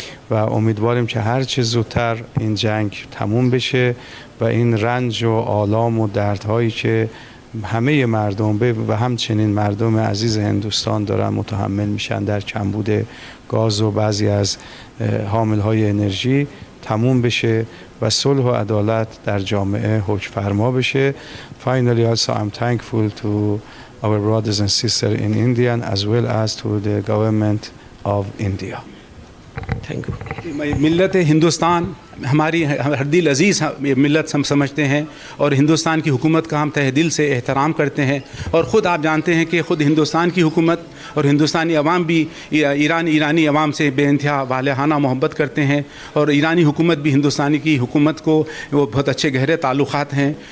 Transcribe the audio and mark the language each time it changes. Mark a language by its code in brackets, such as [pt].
[fa] و امیدواریم که هر چه زودتر این جنگ تموم بشه و این رنج و آلام و دردهایی که همه مردم و همچنین مردم عزیز هندوستان دارن متحمل میشن در کمبود گاز و بعضی از حاملهای انرژی تموم بشه و صلح و عدالت در جامعه حکم فرما بشه. [en] Finally, also I'm thankful to our brothers and sisters in India as well as to the government of India. Thank you. [hi] मिल्लत हिंदुस्तान हमारी हर दिल अज़ीज़ मिल्लत हम समझते हैं और हिंदुस्तान की हुकूमत का हम तहे दिल से एहतराम करते हैं और ख़ुद आप जानते हैं कि ख़ुद हिंदुस्तान की हुकूमत और हिंदुस्तानी अवाम भी ईरानी अवाम से बेइंतहा वालेहाना मोहब्बत करते हैं और ईरानी हुकूमत भी हिंदुस्तानी की हुकूमत को वो बहुत अच्छे गहरे ताल्लुक़ात हैं।